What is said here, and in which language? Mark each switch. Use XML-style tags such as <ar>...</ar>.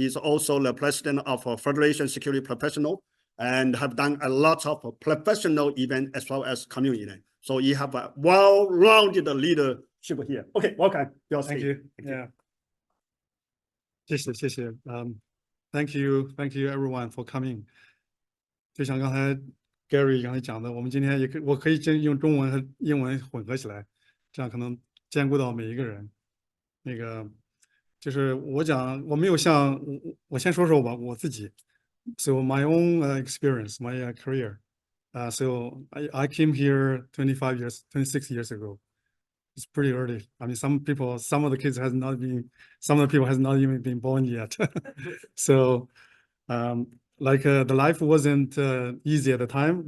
<en>He's also the president of Federation Security Professional and have done a lot of professional events as well as community events. So you have a well-rounded leadership here. Okay, welcome. Thank you. Yeah.</en> <zh>谢谢.</zh> <en>Thank you everyone for coming.</en> <zh>就像刚才 Gary 刚才讲的，我们今天我可以用中文和英文混合起来，这样可能兼顾到每一个人。那个就是我没有像我先说吧，我自己。</zh> <en>So my own experience, my career. So I came here 26 years ago. It's pretty early. I mean, some of the kids some of the people has not even been born yet. So, the life wasn't easy at the time.</en>